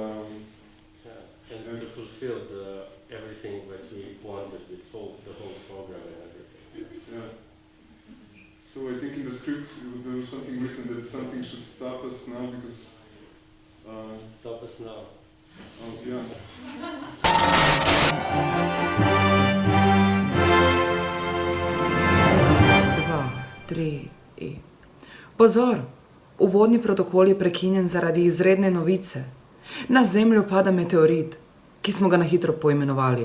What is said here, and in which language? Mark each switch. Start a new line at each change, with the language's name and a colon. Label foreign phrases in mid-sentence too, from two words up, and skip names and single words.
English: to fulfill everything that we wanted, the whole program and everything. Yeah. So I think in the script there was something written that something should stop us now because... Stop us now. Oh, yeah.
Slovenian: Pozor! Uvodni protokol je prekinjen zaradi izredne novice. Na Zemljo pada meteorit, ki smo ga na hitro poimenovali